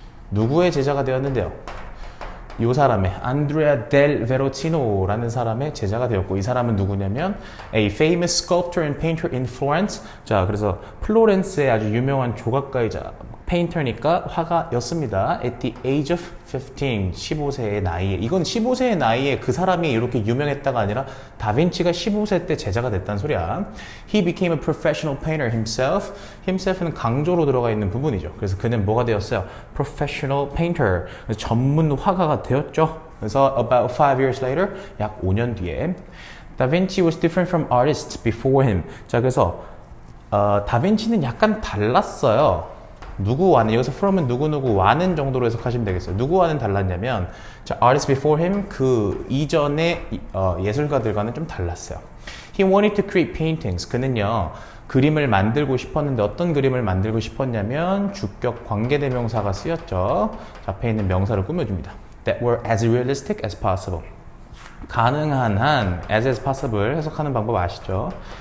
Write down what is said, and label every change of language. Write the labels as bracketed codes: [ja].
[ko] 누구의 제자가 되었는데요? 이 사람의 안드레아 델 베로치노라는 사람의 제자가 되었고, 이 사람은 누구냐면 [en] a famous sculptor and painter in Florence. [ko] 자, 그래서 플로렌스의 아주 유명한 조각가이자 페인터니까 화가였습니다. [en] At the age of 15, [ko] 15세의 나이에. 이건 15세의 나이에 그 사람이 이렇게 유명했다가 아니라 다빈치가 15세 때 제자가 됐다는 소리야. [en] He became a professional painter himself. [ko] himself는 강조로 들어가 있는 부분이죠. 그래서 그는 뭐가 되었어요? [en] Professional painter. [ko] 전문 화가가 되었죠. [en] 그래서 about 5 years later, [ko] 약 5년 뒤에 [en] Da Vinci was different from artists before him. [ko] 자, 그래서 다빈치는 약간 달랐어요. 누구와는, 여기서 from은 누구와는 정도로 해석하시면 되겠어요. 누구와는 달랐냐면, 자, [en] artists before him, [ko] 그 이전의 예술가들과는 좀 달랐어요. [en] He wanted to create paintings. [ko] 그는요, 그림을 만들고 싶었는데 어떤 그림을 만들고 싶었냐면 주격 관계대명사가 쓰였죠. 자, 앞에 있는 명사를 꾸며줍니다. [en] That were as realistic as possible. [ko] 가능한 한 as possible 해석하는 방법 아시죠?